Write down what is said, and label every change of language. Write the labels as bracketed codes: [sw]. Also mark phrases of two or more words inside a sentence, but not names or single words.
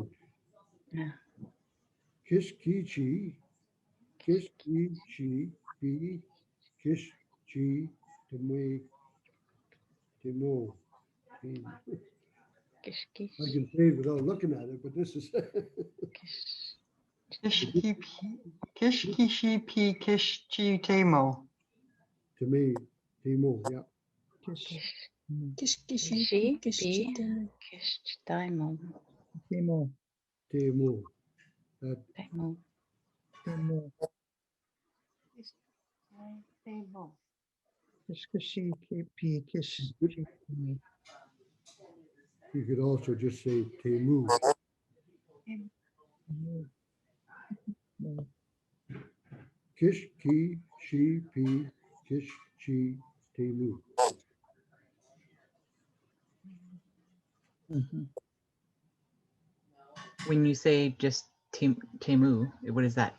[en] Yeah. Kishkichi, Kishkichi, Bi, Kishchi, Temo. I can say it without looking at it, but this is Kishkishi Pi Kishchi Temo. to me, Temo, yeah. Kishkishi Kishchi Temo. Temo. Temo. Temo. Temo. Temo. Table. Kishkishi Pi Kish. You could also just say Temu. Kish, Ki, Shi, Pi, Kish, Chi, Temu. When you say just Temu, what is that?